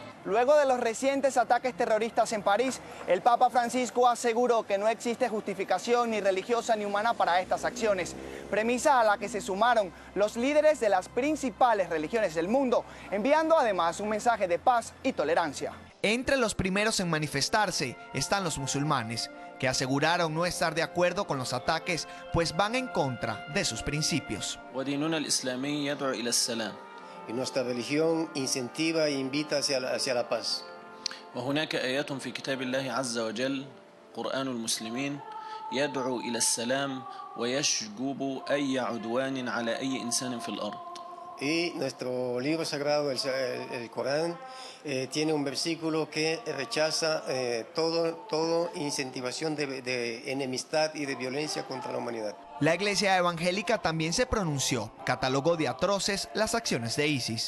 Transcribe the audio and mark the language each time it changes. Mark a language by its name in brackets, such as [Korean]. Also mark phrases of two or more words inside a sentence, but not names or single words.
[Spanish] Luego de los recientes ataques terroristas en París, el Papa Francisco aseguró que no existe justificación ni religiosa ni humana para estas acciones, premisa a la que se sumaron los líderes de las principales religiones del mundo, enviando además un mensaje de paz y tolerancia. Entre los primeros en manifestarse están los musulmanes, que aseguraron no estar de acuerdo con los ataques, pues van en contra de sus principios. Y nuestra religión incentiva e invita hacia la paz. [Arabic] وهناك آيات في كتاب الله عز وجل قرآن المسلمين يدعو إلى السلام ويشجب أي عدوان على أي إنسان في الأرض. [Spanish] Y nuestro libro sagrado, el Corán, tiene un versículo que rechaza todo incentivación de enemistad y de violencia contra la humanidad. La Iglesia Evangélica también se pronunció, catalogó de atroces las acciones de ISIS.